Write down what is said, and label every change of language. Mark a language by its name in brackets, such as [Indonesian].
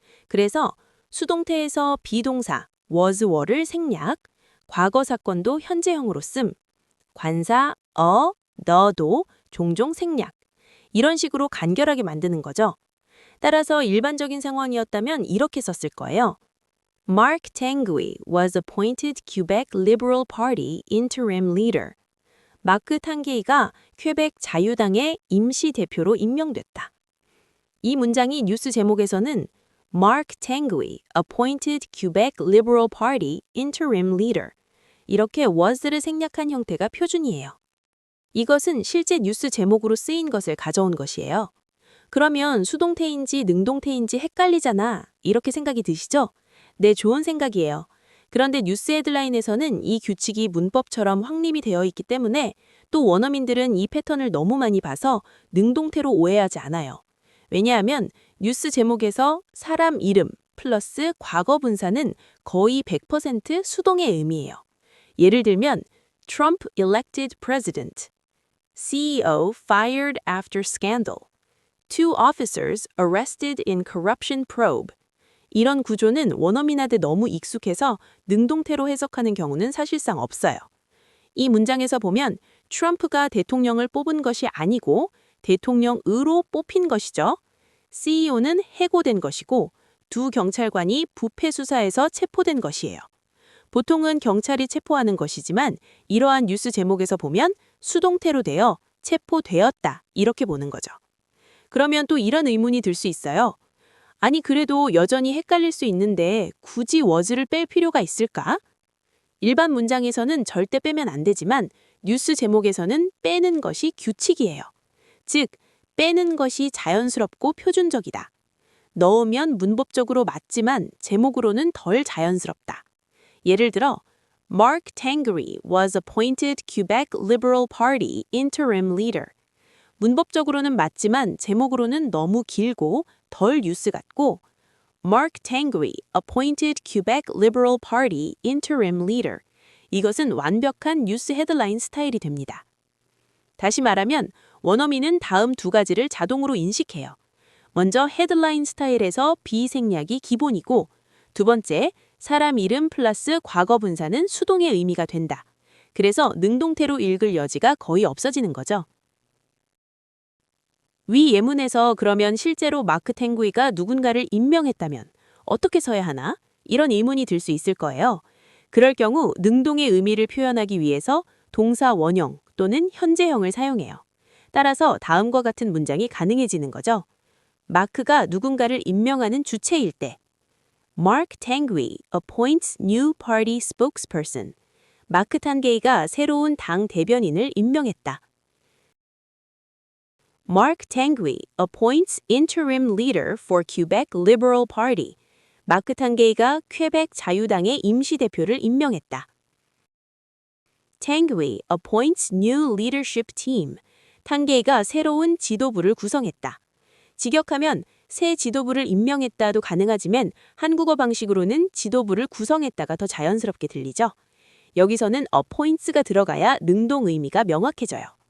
[Korean] 그래서 수동태에서 비동사 was were를 생략, 과거 사건도 현재형으로 씀, 관사 너도 종종 생략. 이런 식으로 간결하게 만드는 거죠. 따라서 일반적인 상황이었다면 이렇게 썼을 거예요. [English] Mark Tanguy was appointed Quebec Liberal Party interim leader. [Korean] 마크 탕게이가 퀘벡 자유당의 임시 대표로 임명됐다. 이 문장이 뉴스 제목에서는 [English] Mark Tanguy appointed Quebec Liberal Party interim leader. [Korean] 이렇게 was를 생략한 형태가 표준이에요. 이것은 실제 뉴스 제목으로 쓰인 것을 가져온 것이에요. 그러면 수동태인지 능동태인지 헷갈리잖아. 이렇게 생각이 드시죠? 네, 좋은 생각이에요. 그런데 뉴스 헤드라인에서는 이 규칙이 문법처럼 확립이 되어 있기 때문에 또 원어민들은 이 패턴을 너무 많이 봐서 능동태로 오해하지 않아요. 왜냐하면 뉴스 제목에서 사람 이름 플러스 과거 분사는 거의 100% 수동의 의미예요. 예를 들면 [English] Trump elected president, CEO fired after scandal, two officers arrested in corruption probe. [Korean] 이런 구조는 원어민한테 너무 익숙해서 능동태로 해석하는 경우는 사실상 없어요. 이 문장에서 보면 트럼프가 대통령을 뽑은 것이 아니고 대통령으로 뽑힌 것이죠. CEO는 해고된 것이고 두 경찰관이 부패 수사에서 체포된 것이에요. 보통은 경찰이 체포하는 것이지만 이러한 뉴스 제목에서 보면 수동태로 되어 체포되었다 이렇게 보는 거죠. 그러면 또 이런 의문이 들 수 있어요. 아니 그래도 여전히 헷갈릴 수 있는데 굳이 was를 뺄 필요가 있을까? 일반 문장에서는 절대 빼면 안 되지만 뉴스 제목에서는 빼는 것이 규칙이에요. 즉, 빼는 것이 자연스럽고 표준적이다. 넣으면 문법적으로 맞지만 제목으로는 덜 자연스럽다. 예를 들어, [English] Mark Tanguy was appointed Quebec Liberal Party interim leader. [Korean] 문법적으로는 맞지만 제목으로는 너무 길고 덜 뉴스 같고 [English] Mark Tanguy appointed Quebec Liberal Party interim leader. [Korean] 이것은 완벽한 뉴스 헤드라인 스타일이 됩니다. 다시 말하면 원어민은 다음 두 가지를 자동으로 인식해요. 먼저 헤드라인 스타일에서 비생략이 기본이고 두 번째, 사람 이름 플러스 과거 분사는 수동의 의미가 된다. 그래서 능동태로 읽을 여지가 거의 없어지는 거죠. 위 예문에서 그러면 실제로 마크 탱구이가 누군가를 임명했다면 어떻게 써야 하나? 이런 의문이 들 수 있을 거예요. 그럴 경우 능동의 의미를 표현하기 위해서 동사 원형 또는 현재형을 사용해요. 따라서 다음과 같은 문장이 가능해지는 거죠. 마크가 누군가를 임명하는 주체일 때 [English] Mark Tanguy appoints new party spokesperson. [Korean] 마크 탄게이가 새로운 당 대변인을 임명했다. [English] Mark Tanguy appoints interim leader for Quebec Liberal Party. [Korean] 마크 탄게이가 퀘벡 자유당의 임시 대표를 임명했다. [English] Tanguy appoints new leadership team. [Korean] 탄게이가 새로운 지도부를 구성했다. 직역하면 새 지도부를 임명했다도 가능하지만 한국어 방식으로는 지도부를 구성했다가 더 자연스럽게 들리죠. 여기서는 appoints가 들어가야 능동 의미가 명확해져요.